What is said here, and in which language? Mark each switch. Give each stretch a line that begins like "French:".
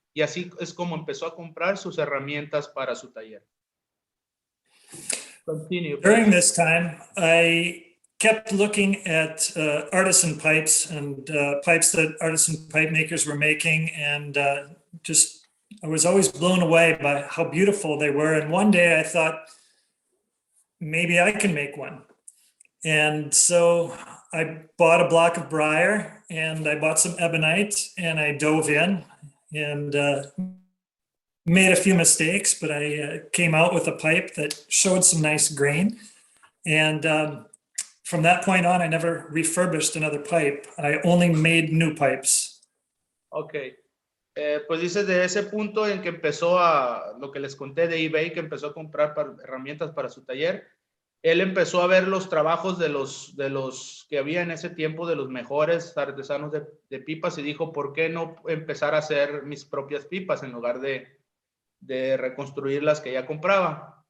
Spanish: Y así es como empezó a comprar sus herramientas para su taller.
English: Continue. During this time, I kept looking at artisan pipes and pipes that artisan pipe makers were making, and I was always blown away by how beautiful they were. And one day I thought, maybe I can make one. And so I bought a block of briar and I bought some ebonite and I dove in and made a few mistakes, but I came out with a pipe that showed some nice grain. And from that point on, I never refurbished another pipe. I only made new pipes. Okay.
Spanish: Pues dice de ese punto en que empezó lo que les conté de eBay, que empezó a comprar herramientas para su taller. Él empezó a ver los trabajos de los que había en ese tiempo, de los mejores artesanos de pipas, y dijo, ¿por qué no empezar a hacer mis propias pipas en lugar de reconstruir las que ya compraba?